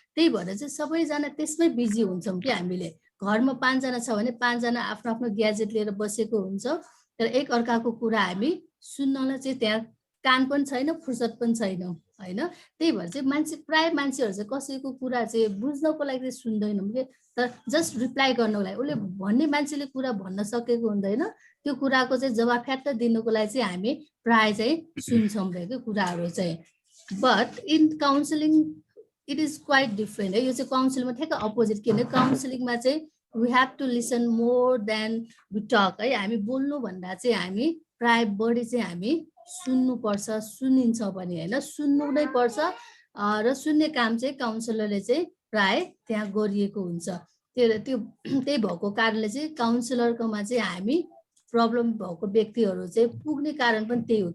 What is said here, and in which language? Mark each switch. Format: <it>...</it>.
<ne>त्यही भएर चाहिँ सबैजना त्यसमै बिजी हुन्छौँ कि हामीले। घरमा 5 जना छ भने 5 जना आफ्नो आफ्नो ग्याजेट लिएर बसेको हुन्छ, तर एक अर्काको कुरा हामी सुन्नलाई चाहिँ त्यहाँ कान पनि छैन, फुर्सद पनि छैन होइन। त्यही भएर चाहिँ प्रायः मान्छेहरू चाहिँ कसैको कुरा चाहिँ बुझ्नको लागि चाहिँ सुन्दैनौँ कि, तर जस्ट रिप्लाई गर्नको लागि उसले भन्ने मान्छेले कुरा भन्न सकेको हुँदैन, त्यो कुराको चाहिँ जवाफ फ्याट्ट दिनुको लागि चाहिँ हामी प्रायः चाहिँ सुन्छौँ भएको कुराहरू चाहिँ।</ne> <en>But in counselling it is quite different है।</en> <ne>यो चाहिँ काउन्सिलिङमा ठ्याक्क अपोजिट। किनभने काउन्सिलिङमा चाहिँ</ne> <en>We have to listen more than we talk है।</en> <ne>हामी बोल्नु भन्दा चाहिँ हामी प्रायः बढी चाहिँ हामी सुन्नुपर्छ, सुनिन्छ पनि होइन, सुन्नु नै पर्छ र सुन्ने काम चाहिँ काउन्सिलरले चाहिँ प्राय त्यहाँ गरिएको हुन्छ। त्यही भएको कारणले चाहिँ काउन्सिलरकोमा चाहिँ हामी प्रब्लम भएको व्यक्तिहरू चाहिँ पुग्ने कारण पनि त्यही हो।</ne>